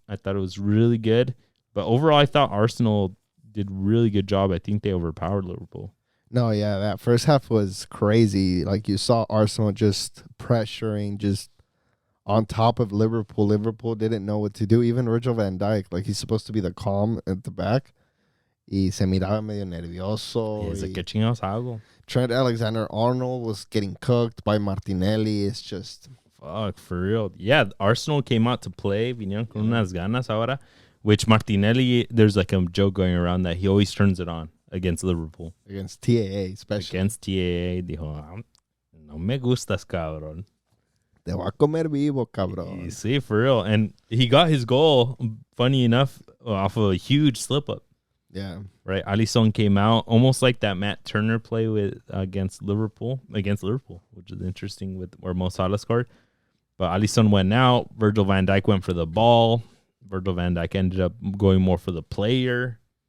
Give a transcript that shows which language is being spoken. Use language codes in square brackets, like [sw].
[en] I thought it was really good. But overall, I thought Arsenal did really good job. I think they overpowered Liverpool. No, yeah, that first half was crazy. Like, you saw Arsenal just pressuring, just on top of Liverpool. Liverpool didn't know what to do. Even Virgil van Dijk, like, he's supposed to be the calm at the back. [es] Y se miraba medio nervioso. ¿Qué chingados hago? [en] Trent Alexander-Arnold was getting cooked by Martinelli. It's just... Fuck, for real. Yeah, Arsenal came out to play. [es] Vinieron con unas ganas ahora. [en] Which Martinelli, there's like a joke going around that he always turns it on against Liverpool. Against TAA, especially. Against TAA, [es] dijo, no me gustas, cabrón. Te va a comer vivo, cabrón. [en] Sí, for real. And he got his goal, funny enough, off of a huge slip-up. Yeah. Right? Alisson came out, almost like that Matt Turner play against Liverpool, which is interesting with where Mo Salah scored. But Alisson went out. Virgil van Dijk went for the ball. Virgil van Dijk ended up going more for the player.